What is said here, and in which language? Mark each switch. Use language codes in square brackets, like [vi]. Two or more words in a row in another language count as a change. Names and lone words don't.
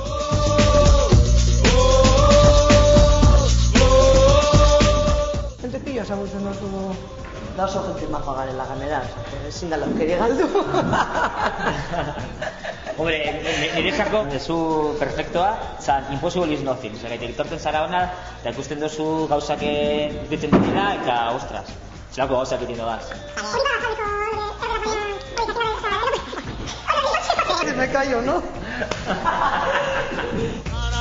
[eu] Gente pila esagutzen duzu... Da oso gente majoa garela ganera, ezin da laukeri galdu. Hombre, niretzako dezu perfektoa, zan [en] impossible is nothing. [eu] Zagaitek, etorten zara hona, eta ikusten duzu gauzak egiten dutena, eta ostras, zelako gauzak egiten dugaz. [es] Me callo, ¿no?